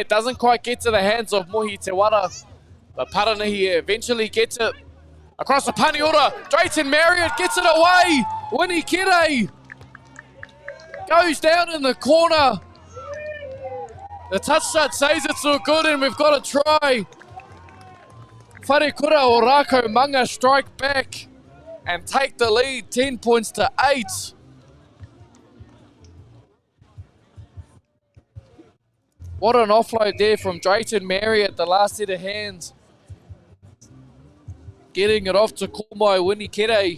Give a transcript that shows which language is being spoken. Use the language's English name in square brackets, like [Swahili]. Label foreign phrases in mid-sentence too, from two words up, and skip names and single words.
[English] It doesn't quite get to the hands of Mohi Tewara, but Paranahi eventually gets it across the Paniora. Drayton Marriott gets it away. Winnie Kere goes down in the corner. The touch shot says it's all good and we've got a try. Wharekura o Raukura strike back and take the lead 10 points to 8. What an offload there from Drayton Marriott, the last set of hands. Getting it off to Kormai Winnie Kere.